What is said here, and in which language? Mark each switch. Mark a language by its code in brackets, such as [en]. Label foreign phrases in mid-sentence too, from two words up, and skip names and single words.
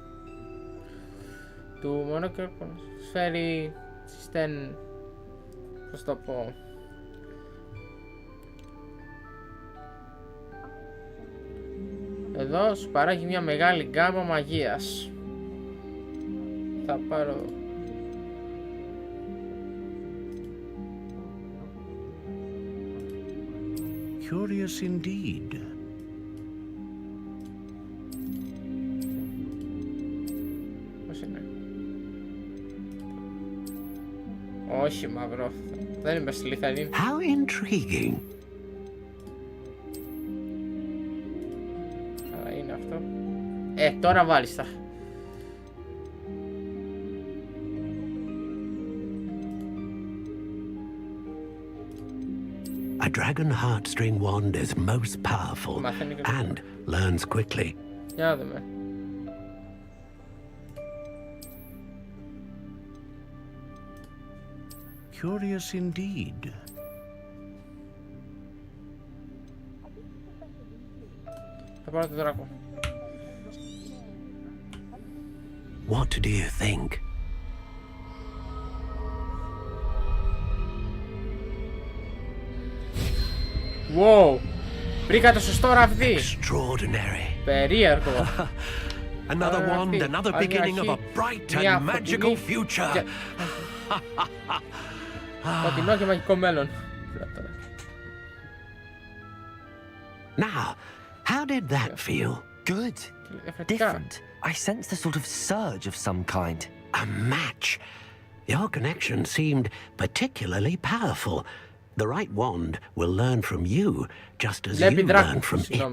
[el] Του μονόκερο προσφέρει στεν... πώς το πω... Εδώ σου παράγει μια μεγάλη γκάμα μαγείας. Θα πάρω... [en] Curious indeed. [el] Πώς είναι? Όχι μαύρο. Δεν είμαι Slytherin. [en] How intriguing. [el] Αλλά είναι αυτό. Τώρα βάλεις τα. [en] A dragon heartstring wand is most powerful and learns quickly. [el] Για να δούμε. [en] Curious indeed. [el] Θα πάρω το δράκο. [en] What do you think? Wow! [el] Βρήκα το σωστό ραβδί. [en] Extraordinary. [el] Περίεργο. [en] Another wand, another beginning of a bright and magical future. [el] Φωτεινό και μαγικό μέλλον. [en] Now, how did that feel? Good. Different. I sensed a sort of surge of some kind. A match. Your connection seemed particularly powerful. The right wand will learn from you, just as you learn from it.